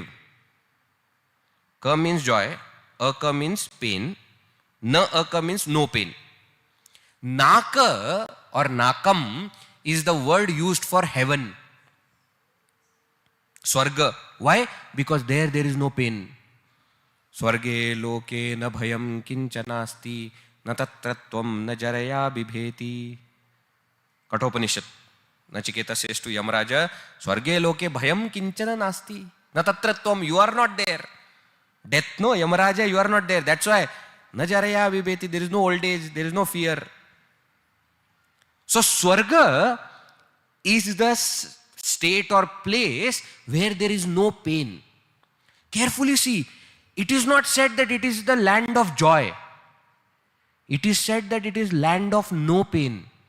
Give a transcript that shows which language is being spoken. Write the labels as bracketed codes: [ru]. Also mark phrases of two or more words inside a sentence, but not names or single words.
[en] Ka means joy, aka means pain, na aka means no pain. Naka or nakam is the word used for heaven. Swarga. Why? Because there is no pain. [sa] स्वर्गे लोके न भयं किंचनास्ति न तत्र त्वं न जरया बिभेति. [en] Kathopanishad. Nachiketa says to Yamaraja, [sa] स्वर्गे लोके भयं किंचन नास्ति न तत्र त्वं. [en] You are not there. Death, no, Yamaraja, you are not there. That's why [sa] न जरया विभेति. [en] There is no old age, there is no fear. So Swarga is the state or place where there is no pain. Carefully see, it is not said that it is the land of joy. It is said that it is land of no pain.